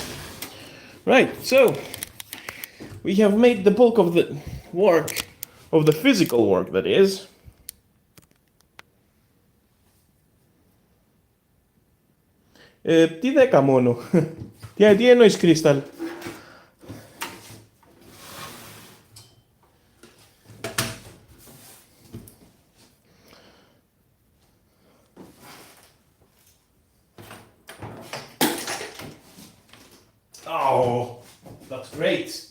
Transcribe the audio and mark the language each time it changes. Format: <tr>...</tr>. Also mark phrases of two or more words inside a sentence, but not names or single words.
<en>Right, so we have made the bulk of the work, of the physical work that is.</en> <el>Τι 10 μόνο. Τι εννοείς,</el> <en>Crystal? Oh, that's great.</en>